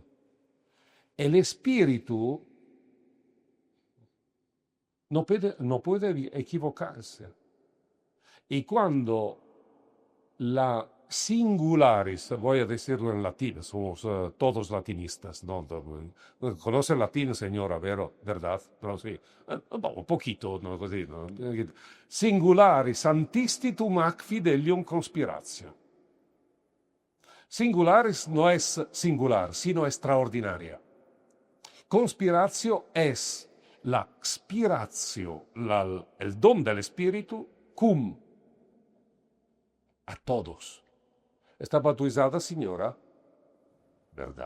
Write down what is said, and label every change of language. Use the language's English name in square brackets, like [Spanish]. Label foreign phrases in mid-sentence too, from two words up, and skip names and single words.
[Spanish] El espíritu no puede equivocarse. Y cuando la singularis, voy a decirlo en latín, somos todos latinistas, ¿no? ¿Conoce el latín, señora, verdad? No, sí. Un poquito, ¿no? Così, ¿no? [Latin] Singularis antistitum ac fidelium conspiratio. [Spanish] Singularis no es singular, sino extraordinaria. Conspiratio es la spiratio, el don del espíritu, cum, a todos. Está bautizada, señora, ¿verdad?